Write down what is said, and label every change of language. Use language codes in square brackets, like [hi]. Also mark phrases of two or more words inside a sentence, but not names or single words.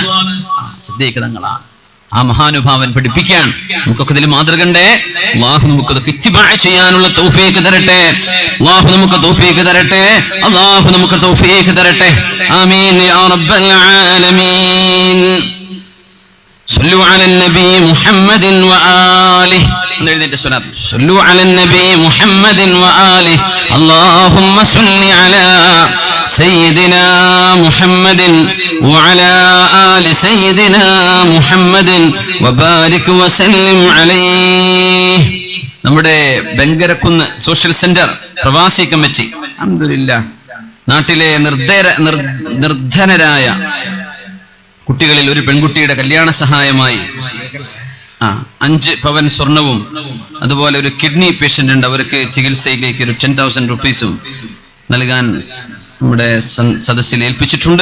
[ml] സിദ്ദീഖ് തങ്ങളാണ്. ആ മഹാനുഭാവൻ പഠിപ്പിക്കാൻ നമുക്കൊക്കെ ഇതിൽ മാതൃകണ്ടേ. അല്ലാഹു നമുക്കതൊക്കെ ഇത്തിബാ ചെയ്യാനുള്ള തൗഫീഖ് തരട്ടെ. അല്ലാഹു നമുക്ക് തൗഫീഖ് തരട്ടെ. അല്ലാഹു നമുക്ക് തൗഫീഖ് തരട്ടെ. [ar] آمين يا رب العالمين. صلوا على النبي محمد وآله. صلوا على النبي محمد وآله. اللهم صل على سيدنا محمد وعلى آل سيدنا محمد وبارك وسلم عليه. [ml] നമ്മുടെ ബെങ്കരക്കുന്ന് സോഷ്യൽ സെന്റർ പ്രവാസി കമ്മിറ്റി അൽഹംദുലില്ലാഹ് നാട്ടിലെ നിർധനരായ കുട്ടികളിൽ ഒരു പെൺകുട്ടിയുടെ കല്യാണ സഹായമായി 5 പവൻ സ്വർണവും അതുപോലെ ഒരു [en] kidney patient [ml] ഉണ്ട്, അവർക്ക് ചികിത്സയിലേക്ക് ഒരു 10,000 റുപ്പീസും നൽകാൻ നമ്മുടെ സദസ്സിൽ ഏൽപ്പിച്ചിട്ടുണ്ട്.